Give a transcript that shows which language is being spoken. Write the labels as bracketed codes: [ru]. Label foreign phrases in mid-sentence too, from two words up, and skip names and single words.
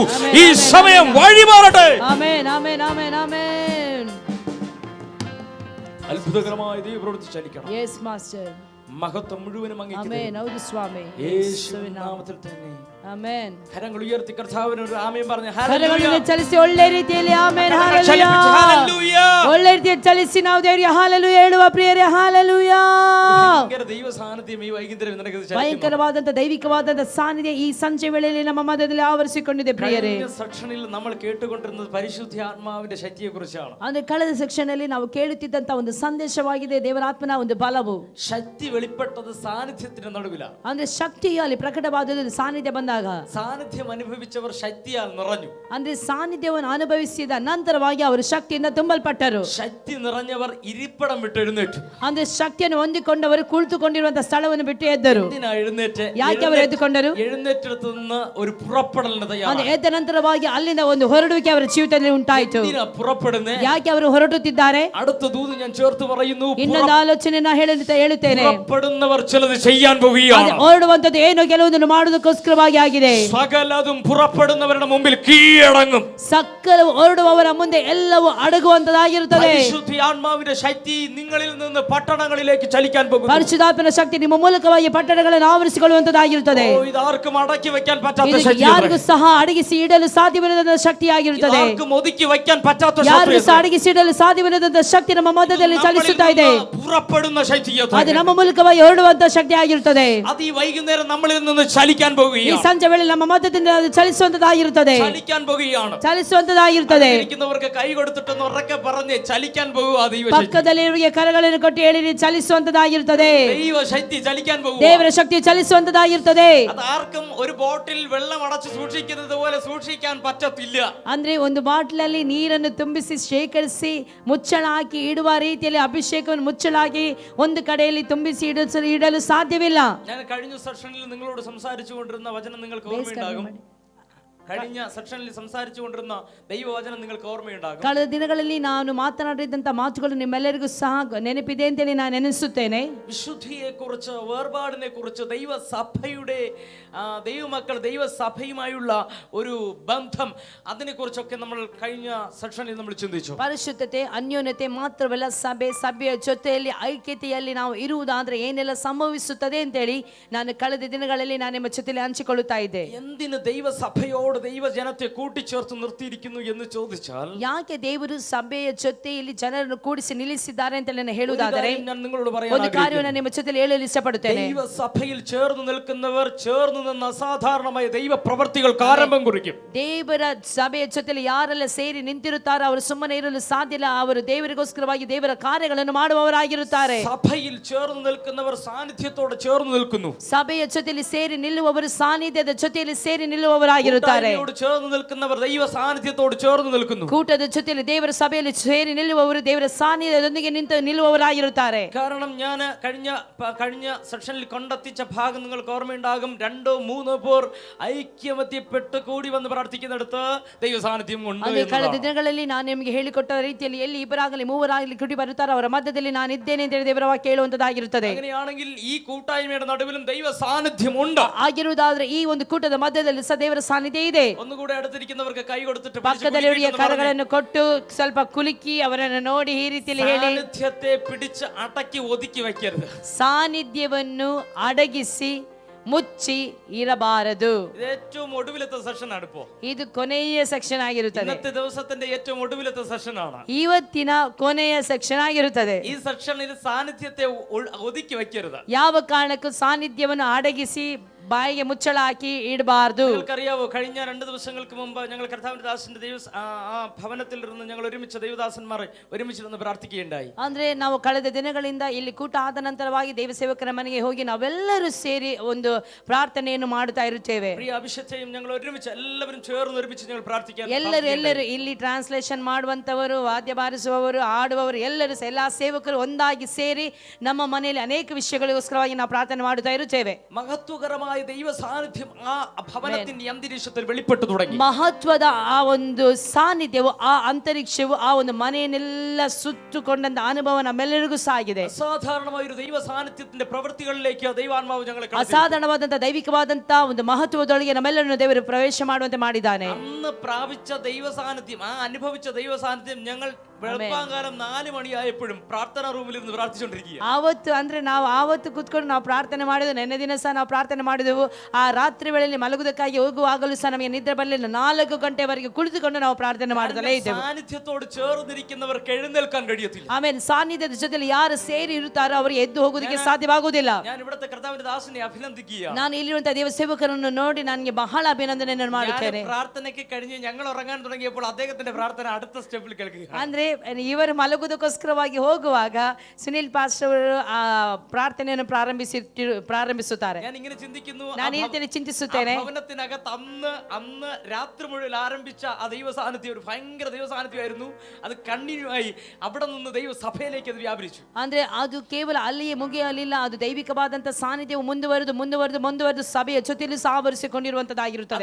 [ml] ഈ സമയം വഴിമാറട്ടെ. അത്ഭുതകരമായ ദൈവപ്രവൃത്തി ചലിക്കണം. മഹത്വം മുഴുവനും യേശുവിൻ നാമത്തിൽ തന്നെ. ആമേൻ. കരങ്ങൾ ഉയർത്തി കർത്താവിന് ഒരു ആമേൻ പറഞ്ഞ് [kn] ಕರಗಳನ್ನು ಚಲಿಸಿ ಒಳ್ಳೆ ರೀತಿಯಲ್ಲಿ ಆಮೆನ್ ಹಲ್ಲೆಲೂಯಾ. ಒಳ್ಳೆ ರೀತಿಯಲ್ಲಿ ಚಲಿಸಿ ನಾವು ದೇವರಿಗೆ ಹಲ್ಲೆಲೂಯಾ ಹೇಳುವ ಪ್ರಿಯರೇ, ಹಲ್ಲೆಲೂಯಾ. ದೈವ ಸಾನ್ನಿಧ್ಯ ಈ ವೈಗಿಂತರ ಭಯಂಕರವಾದಂತ ದೈವಿಕವಾದಂತ ಸಾನ್ನಿಧ್ಯ ಈ ಸಂಜೆ ವೇಳೆಯಲ್ಲಿ ನಮ್ಮ ಮಧ್ಯದಲ್ಲಿ ಆವರಿಸಿಕೊಂಡಿದೆ ಪ್ರಿಯರೇ. [ml] ಸೆಕ್ಷನಿൽ നമ്മൾ കേട്ടുകൊണ്ടിരുന്നത് പരിശുദ്ധാത്മാവിന്റെ ശക്തിയെ കുറിച്ചാണ്. [kn] ಅಂದ್ರೆ ಕಳೆದ ಸೆಕ್ಷನ್ ಅಲ್ಲಿ ನಾವು ಕೇಳುತ್ತಿದ್ದಂತ ಒಂದು ಸಂದೇಶವಾಗಿದೆ ದೇವರ ಆತ್ಮನ ಒಂದು ಬಲವು. [ml] ശക്തി വെളിപ്പെട്ടത് സാന്നിധ്യത്തിന്റെ നടുവിലാണ്. [kn] ಅಂದ್ರೆ ಶಕ್ತಿಯಲ್ಲಿ ಪ್ರಕಟವಾದದ್ದು ಸಾನ್ನಿಧ್ಯ ಬಂದಾಗ [ml] സാന്നിധ്യം അനുഭവിച്ചവർ ശക്തിയാൽ നിറഞ്ഞു. [kn] ಅಂದ್ರೆ ಸಾನ್ನಿಧ್ಯವನ್ನು ಅನುಭವಿಸಿದ ನಂತರವಾಗಿ ಅವರು ಶಕ್ತಿಯಿಂದ ತುಂಬಲ್ಪಟ್ಟರು. [ml] ശക്തി നിറഞ്ഞവർ ഇരിപ്പിടം വിട്ട് എഴുന്നേറ്റു. [kn] ಅಂದ್ರೆ ಶಕ್ತಿಯನ್ನು ಹೊಂದಿಕೊಂಡವರು ಕುಳಿತುಕೊಂಡಿರುವಂತಹ ಸ್ಥಳವನ್ನು ಬಿಟ್ಟು ಎದ್ದರು. ಯಾಕೆ ಅವರು ಎದ್ದುಕೊಂಡರು? [ml] ಎഴുന്നേറ്റെടുത്ത് നിന്ന് ഒരു പുറപ്പെടലിന് തയ്യാറായി. [kn] ಎದ್ದ ನಂತರವಾಗಿ ಅಲ್ಲಿಂದ ಒಂದು ಹೊರಡುವಿಕೆ ಅವರ ಜೀವಿತದಲ್ಲಿ ಉಂಟಾಯಿತು. ಯಾಕೆ ಅವರು ಹೊರಡುತ್ತಿದ್ದಾರೆ? [ml] അടുത്ത ദൂത് ഞാൻ ചേർത്ത് പറയുന്നു. [kn] ಇನ್ನೊಂದು ಆಲೋಚನೆ ನಾನು ಹೇಳುತ್ತೇನೆ. [ml] പുറപ്പെടുന്നവർ ചിലത് ചെയ്യാൻ പോകുകയാണ്. [kn] ಹೊರಡುವಂತದ್ದು ಏನೋ ಕೆಲವೊಂದನ್ನು ಮಾಡುವುದಕ್ಕೋಸ್ಕರವಾಗಿ ಆಗಿದೆ. [ml] സകലതും പുറപ്പെടുന്നവരുടെ മുമ്പിൽ കീഴടങ്ങും. [kn] ಸಕಲ ಹೊರಡುವವರ ಮುಂದೆ ಎಲ್ಲವೂ ಅಡಗುವಂತದಾಗಿರುತ್ತದೆ. [ml] പരിശുദ്ധാത്മാവിന്റെ ശക്തി നിങ്ങളിൽ നിന്ന് പട്ടണങ്ങളിലേക്ക് ചലിക്കാൻ പോകുന്നു. [kn] ಪರಿಶುದ್ಧಾತ್ಮನ ಶಕ್ತಿ ನಿಮ್ಮ ಮೂಲಕವಾಗಿ ಪಟ್ಟಣಗಳನ್ನು ಆವರಿಸಿಕೊಳ್ಳುವಂತದಾಗಿರುತ್ತದೆ. [ml] ഇത് ആർക്കും മടക്കി വെക്കാൻ പറ്റാത്ത ശക്തി. [kn] ಯಾರಿಗೂ ಸಹ ಅಡಗಿಸಿ ಇಡಲು ಸಾಧ್ಯವಿಲ್ಲದ ಶಕ್ತಿಯಾಗಿರುತ್ತದೆ. [ml] ആർക്കും ഒതുക്കി വെക്കാൻ പറ്റാത്ത ശക്തി. [kn] ಯಾರಿಗೂ ಸಹ ಅಡಗಿಸಿ ಇಡಲು ಸಾಧ್ಯವಿಲ್ಲದ ಶಕ್ತಿ ನಮ್ಮ ಮಧ್ಯದಲ್ಲಿ ಚಲಿಸುತ್ತಾ ಇದೆ. [ml] പുറപ്പെടുന്ന ശക്തി [kn] ಅದು ನಮ್ಮ ಮೂಲಕವಾಗಿ ಹೊರಡುವಂತ ಶಕ್ತಿ ಆಗಿರುತ್ತದೆ. [ml] അത് ഈ വൈകുന്നേരം നമ്മളിൽ നിന്ന് ചലിക്കാൻ പോകുകയാണ്. [kn] ಈ ಸಂಜೆ ವೇಳೆ ನಮ್ಮ ಮಧ್ಯದಿಂದ ಅದು ಚಲಿಸುವಂತದಾಗಿರುತ್ತದೆ. [ml] ചലിക്കാൻ പോകുകയാണ്. [kn] ಚಲಿಸುವಂತದಾಗಿರುತ್ತದೆ. [ml] ഇരിക്കുന്നവർക്ക് കൈ കൊടുത്തിട്ട് ഉറക്കെ പറഞ്ഞ് ചലിക്കാൻ പോകുക ദൈവശക്തി. [kn] ಪಕ್ಕದಲ್ಲಿರುವವರಿಗೆ ಕರಗಳನ್ನು ಕೊಟ್ಟು ಹೇಳಿರಿ ಚಲಿಸುವಂತದಾಗಿರುತ್ತದೆ. [ml] ദൈവശക്തി ചലിക്കാൻ പോകുക. [kn] ದೇವರ ಶಕ್ತಿ ಚಲಿಸುವಂತದಾಗಿರುತ್ತದೆ. [ml] അത് ആർക്കും ഒരു ബോട്ടിൽ വെള്ളം അടച്ച് സൂക്ഷിക്കുന്നത് പോലെ സൂക്ഷിക്കാൻ പറ്റത്തില്ല. [kn] ಅಂದ್ರೆ ಒಂದು ಬಾಟಲಲ್ಲಿ ನೀರನ್ನು ತುಂಬಿಸಿ ಶೇಖರಿಸಿ ಮುಚ್ಚಳ ಹಾಕಿ ಇಡುವ ರೀತಿಯಲ್ಲಿ ಅಭಿಷೇಕವನ್ನು ಮುಚ್ಚಳಾಗಿ ಒಂದು ಕಡೆಯಲ್ಲಿ ತುಂಬಿಸಿ ಇಡಲು ಸಾಧ್ಯವಿಲ್ಲ. [ml] ഞാൻ കഴിഞ്ഞ സെഷനിൽ നിങ്ങളോട് സംസാരിച്ചുകൊണ്ടിരുന്ന വചനം നിങ്ങൾക്ക് ഓർമ്മയുണ്ടാകും. കഴിഞ്ഞ സെക്ഷനിൽ സംസാരിച്ചുകൊണ്ടിരുന്ന ദൈവവചനം നിങ്ങൾക്ക് ഓർമ്മയുണ്ടാകും. [kn] ಕಳೆದ ದಿನಗಳಲ್ಲಿ ನಾನು ಮಾತನಾಡಿದಂತ ಮಾತುಗಳು ನಿಮ್ಮೆಲ್ಲರಿಗೂ ಸಹ ನೆನಪಿದೆ ಅಂತೇಳಿ ನಾನು ನೆನೆಸುತ್ತೇನೆ. [ml] വിശുദ്ധിയെ കുറിച്ച്, വേർപാടിനെ കുറിച്ച്, ദൈവസഭയുടെ ദൈവമക്കൾ ദൈവസഭയുമായുള്ള ഒരു ബന്ധം, അതിനെ കുറിച്ചൊക്കെ നമ്മൾ കഴിഞ്ഞ സെക്ഷനിൽ നമ്മൾ ചിന്തിച്ചു. [kn] ಪರಿಶುದ್ಧತೆ, ಅನ್ಯೋನ್ಯತೆ ಮಾತ್ರವಲ್ಲ, ಸಭೆಯ ಜೊತೆಯಲ್ಲಿ ಐಕ್ಯತೆಯಲ್ಲಿ ನಾವು ಇರುವುದಾದ್ರೆ ಏನೆಲ್ಲ ಸಂಭವಿಸುತ್ತದೆ ಅಂತೇಳಿ ನಾನು ಕಳೆದ ದಿನಗಳಲ್ಲಿ ನಾನು ನಿಮ್ಮ ಜೊತೆಯಲ್ಲಿ ಹಂಚಿಕೊಳ್ಳುತ್ತಾ ಇದ್ದೆ. [ml] എന്തിന് ദൈവസഭയോട് സഭയോട് ദൈവജനത്തെ കൂട്ടിച്ചേർത്ത് നിർത്തിയിരിക്കുന്നു എന്ന് ചോദിച്ചാൽ [kn] ಯಾಕೆ ದೇವರು ಸಭೆಯ ಜೊತೆಯಲ್ಲಿ ಜನರನ್ನು ಕೂಡಿಸಿ ನಿಲ್ಲಿಸಿದ್ದಾರೆ ಅಂತ ನಾನು ಹೇಳುವುದಾದರೆ [ml] ഞാൻ നിങ്ങളോട് പറയാൻ [kn] ಒಂದು ಕಾರ್ಯವನ್ನು ನಿಮ್ಮ ಜೊತೆಯಲ್ಲಿ ಹೇಳಲು ಇಷ್ಟಪಡುತ್ತೇನೆ. [ml] ദൈവ സഭയിൽ ചേർന്ന് നിൽക്കുന്നവർ ചേർന്ന് നിന്ന് അസാധാരണമായ ദൈവ പ്രവർത്തികൾക്ക് ആരംഭം കുറിക്കും. [kn] ದೇವರ ಸಭೆಯ ಜೊತೆಯಲ್ಲಿ ಯಾರೆಲ್ಲ ಸೇರಿ ನಿಂತಿರುತ್ತಾರೋ ಅವರು ಸುಮ್ಮನೆ ಇರಲು ಸಾಧ್ಯ ಇಲ್ಲ. ಅವರು ದೇವರಿಗೋಸ್ಕರವಾಗಿ ದೇವರ ಕಾರ್ಯಗಳನ್ನು ಮಾಡುವವರಾಗಿರುತ್ತಾರೆ. [ml] സഭയിൽ ചേർന്ന് നിൽക്കുന്നവർ സാന്നിധ്യത്തോടെ ചേർന്ന് നിൽക്കുന്നു. [kn] ಸಭೆಯ ಜೊತೆಯಲ್ಲಿ ಸೇರಿ ನಿಲ್ಲುವವರು ಸಾನ್ನಿಧ್ಯದ ಜೊತೆಯಲ್ಲಿ ಸೇರಿ ನಿಲ್ಲುವವರಾಗಿರುತ್ತಾರೆ. [ml] ചേർന്ന് നിൽക്കുന്നവർ ദൈവ സാന്നിധ്യത്തോട് ചേർന്ന് നിൽക്കുന്നു. [kn] കൂട്ടದ ಜೊತೆಯಲ್ಲಿ ದೇವರ ಸಭೆಯಲ್ಲಿ ಸೇರಿ ನಿಲ್ಲುವವರು ದೇವರ ಸಾನ್ನಿಧ್ಯದೊಂದಿಗೆ ನಿಲ್ಲುವವರಾಗಿರುತ್ತಾರೆ. [ml] കാരണം ഞാൻ കഴിഞ്ഞ സെഷനിൽ കൊണ്ടെത്തിച്ച ഭാഗം നിങ്ങൾക്ക് ഓർമ്മയുണ്ടാകും. 2-3 പേർ ഐക്യമത്യപ്പെട്ട് കൂടി വന്ന് പ്രാർത്ഥിക്കുന്നിടത്ത് ദൈവ സാന്നിധ്യം ഉണ്ട്. [kn] ಕಳೆದ ದಿನಗಳಲ್ಲಿ ನಾನು ನಿಮಗೆ ಹೇಳಿಕೊಟ್ಟ ರೀತಿಯಲ್ಲಿ ಎಲ್ಲಿ ಇಬ್ಬರಾಗಲಿ ಮೂವರಾಗಲಿ ಕೂಡಿ ಬರುತ್ತಾರೆ ಅವರ ಮಧ್ಯದಲ್ಲಿ ನಾನು ಇದ್ದೇನೆ ಅಂತ ಹೇಳಿ ದೇವರ ವಾಕ್ಯ ಹೇಳುವಂತದ್ದಾಗಿರುತ್ತದೆ. [ml] അങ്ങനെയാണെങ്കിൽ ഈ കൂട്ടായ്മയുടെ നടുവിലും ദൈവ സാന്നിധ്യം ഉണ്ട്. [kn] ಆಗಿರುವುದಾದ್ರೆ ಈ ಒಂದು ಕೂಟದ ಮಧ್ಯದಲ್ಲಿ ಸಹ ದೇವರ ಸಾನ್ನಿಧ್ಯ ಇದೆ. [ml] ഒന്നുകൂടെ അടുത്തിരിക്കുന്നവർക്ക് ಕೈ കൊടുത്തിട്ട് [kn] ಪಕ್ಕದಲ್ಲಿರುವ ಕರಗಳನ್ನು ಕೊಟ್ಟು ಸ್ವಲ್ಪ ಕುಲುಕಿ ಅವರನ್ನು ನೋಡಿ ಈ ರೀತಿಯಲ್ಲಿ ಹೇಳಿ, [ml] സാന്നിധ്യത്തെ പിടിച്ച് അടക്കി ഒതുക്കി വെക്കരുത്. [kn] ಸಾನ್ನಿಧ್ಯವನ್ನು ಅಡಗಿಸಿ ಮುಚ್ಚಿ ಇರಬಾರದು. [ml] ഇത് ഏറ്റവും ഒടുവിലത്തെ സെഷൻ ആണ്. ഇപ്പോ [kn] ಇದು ಕೊನೆಯ ಸೆಕ್ಷನ್ ಆಗಿರುತ್ತದೆ. [ml] ഇന്നത്തെ ദിവസത്തിന്റെ ഏറ്റവും ഒടുവിലത്തെ സെഷൻ ആണ്. [kn] ಇವತ್ತಿನ ಕೊನೆಯ ಸೆಕ್ಷನ್ ಆಗಿರುತ್ತದೆ. [ml] ഈ സെക്ഷനിൽ സാന്നിധ്യത്തെ ഒതുക്കി വെക്കരുത്. [kn] ಯಾವ ಕಾರಣಕ್ಕೂ ಸಾನ್ನಿಧ್ಯವನ್ನು ಅಡಗಿಸಿ ಬಾಯಿಗೆ ಮುಚ್ಚಳ ಹಾಕಿ ಇಡಬಾರದು. [ml] നിങ്ങൾക്കറിയാവോ, കഴിഞ്ഞ 2 ദിവസങ്ങൾക്ക് മുമ്പ് ഞങ്ങൾ കർത്താവിന്റെ ദാസന്റെ ഭവനത്തിൽ ഇരുന്ന് ഞങ്ങൾ ഒരുമിച്ച് ദൈവദാസന്മാർ ഒരുമിച്ചിരുന്ന് പ്രാർത്ഥിക്കുകയുണ്ടായി. [kn] ಅಂದ್ರೆ ನಾವು ಕಳೆದ ದಿನಗಳಿಂದ ಇಲ್ಲಿ ಕೂಟ ಆದ ನಂತರವಾಗಿ ದೇವ ಸೇವಕರ ಮನೆಗೆ ಹೋಗಿ ನಾವೆಲ್ಲರೂ ಸೇರಿ ಒಂದು ಪ್ರಾರ್ಥನೆಯನ್ನು ಮಾಡುತ್ತಾ ಇರುತ್ತೇವೆ. [ml] പ്രിയ അഭിഷേകയും ഞങ്ങൾ ഒരുമിച്ച് എല്ലാവരും ചേർന്ന് ഒരുമിച്ച് ഞങ്ങൾ പ്രാർത്ഥിക്കാൻ [kn] ಎಲ್ಲರೂ ಇಲ್ಲಿ ಟ್ರಾನ್ಸ್ಲೇಷನ್ ಮಾಡುವಂತವರು, ವಾದ್ಯ ಬಾರಿಸುವವರು, ಆಡುವವರು ಎಲ್ಲರೂ ಎಲ್ಲಾ ಸೇವಕರು ಒಂದಾಗಿ ಸೇರಿ ನಮ್ಮ ಮನೆಯಲ್ಲಿ ಅನೇಕ ವಿಷಯಗಳಿಗೋಸ್ಕರವಾಗಿ ನಾವು ಪ್ರಾರ್ಥನೆ ಮಾಡುತ್ತಾ ಇರುತ್ತೇವೆ. [ml] മഹത്വകരമായ ദൈവ സാന്നിധ്യം ആ ഭവനത്തിന്റെ അന്തരീക്ഷത്തിൽ വെളിപ്പെട്ടു തുടങ്ങി. [kn] ಮಹತ್ವದ ಆ ಒಂದು ಸಾನ್ನಿಧ್ಯವು, ಆ ಅಂತರಿಕ್ಷವು ಆ ಒಂದು ಮನೆಯನ್ನೆಲ್ಲ ಸುತ್ತುಕೊಂಡಂತ ಅನುಭವ ನಮ್ಮೆಲ್ಲರಿಗೂ ಸಾಗಿದೆ. [ml] അസാധാരണമായ ഒരു ദൈവ സാന്നിധ്യത്തിന്റെ പ്രവൃത്തികളിലേക്ക് ദൈവാത്മാവ് ഞങ്ങളെ [kn] ಅಸಾಧಾರಣವಾದಂತ ದೈವಿಕವಾದಂತ ಒಂದು ಮಹತ್ವದೊಳಗೆ ನಮ್ಮೆಲ್ಲರನ್ನು ದೇವರು ಪ್ರವೇಶ ಮಾಡುವಂತೆ ಮಾಡಿದ್ದಾನೆ. [ml] അന്ന് പ്രാപിച്ച ദൈവ സാന്നിധ്യം, ആ അനുഭവിച്ച ദൈവ സാന്നിധ്യം ഞങ്ങൾ വെളുപ്പാങ്കാലം 4 മണിയായപ്പോഴും പ്രാർത്ഥനാ റൂമിൽ ഇരുന്ന് പ്രാർത്ഥിച്ചുകൊണ്ടിരിക്കുക. [kn] ಆವತ್ತು ಅಂದ್ರೆ ನಾವು ಆವತ್ತು ಕೂತ್ಕೊಂಡು ನಾವು ಪ್ರಾರ್ಥನೆ ಮಾಡಿದ್ವು. ನೆನ್ನೆ ದಿನ ಸಹ ನಾವು ಪ್ರಾರ್ಥನೆ ಮಾಡಿದೆವು. ಆ ರಾತ್ರಿ ವೇಳೆಯಲ್ಲಿ ಮಲಗುವುದಕ್ಕಾಗಿ ಹೋಗುವಾಗಲೂ ಸಹ ನಮಗೆ ನಿದ್ರೆ ಬರಲಿಲ್ಲ. 4 ಗಂಟೆವರೆಗೆ ಕುಳಿತುಕೊಂಡು ನಾವು ಪ್ರಾರ್ಥನೆ ಮಾಡುತ್ತಲೇ ಇದ್ದೆವು. [ml] സാന്നിധ്യത്തോട് ചേർന്നിരിക്കുന്നവർക്ക് എഴുന്നേൽക്കാൻ കഴിയത്തില്ല. [kn] ಆಮೇಲೆ ಸಾನ್ನಿಧ್ಯದ ಜೊತೆಲಿ ಯಾರು ಸೇರಿ ಇರುತ್ತಾರೋ ಅವರಿಗೆ ಎದ್ದು ಹೋಗುವುದಕ್ಕೆ ಸಾಧ್ಯವಾಗುವುದಿಲ್ಲ. [ml] ഞാൻ ഇവിടുത്തെ കർത്താവിന്റെ ദാസനെ അഭിനന്ദിക്കുകയാണ്. [kn] ನಾನು ಇಲ್ಲಿರುವಂತಹ ದೇವ ಸೇವಕರನ್ನು ನೋಡಿ ನನಗೆ ಬಹಳ ಅಭಿನಂದನೆಯನ್ನು ಮಾಡುತ್ತೇನೆ. [ml] പ്രാർത്ഥനയ്ക്ക് കഴിഞ്ഞ് ഞങ്ങൾ ഉറങ്ങാൻ തുടങ്ങിയപ്പോൾ അദ്ദേഹത്തിന്റെ പ്രാർത്ഥന അടുത്ത സ്റ്റെപ്പിൽ കേൾക്കുക. [kn] ಅಂದ್ರೆ ಇವರು ಮಲಗುವುದಕ್ಕೋಸ್ಕರವಾಗಿ ಹೋಗುವಾಗ ಸುನಿಲ್ ಪಾಸ್ಟರ್ ಅವರು ಆ ಪ್ರಾರ್ಥನೆಯನ್ನು ಪ್ರಾರಂಭಿಸುತ್ತಾರೆ. [ml] ഞാൻ ഇങ്ങനെ ചിന്തിക്കുന്നു, [kn] ನಾನು ಈ ರೀತಿ ಚಿಂತಿಸುತ್ತೇನೆ. [ml] ഭവനത്തിനകത്ത് അന്ന് രാത്രി മുഴുവൻ ആരംഭിച്ച ആ ദൈവ സാന്നിധ്യം ഒരു ഭയങ്കര ദൈവ സാന്നിധ്യമായിരുന്നു. അത് കണ്ടിന്യൂ ആയി അവിടെ നിന്ന് ദൈവ സഭയിലേക്ക് അത് വ്യാപരിച്ചു. [kn] ಅಂದ್ರೆ ಅದು ಕೇವಲ ಅಲ್ಲಿಯೇ ಮುಗಿಯಲಿಲ್ಲ. ಅದು ದೈವಿಕವಾದಂತ ಸಾನ್ನಿಧ್ಯವು ಮುಂದುವರೆದು ಸಭೆಯ ಜೊತೆಯಲ್ಲಿ ಸಾವರಿಸಿಕೊಂಡಿರುವಂತದ್ದಾಗಿರುತ್ತದೆ.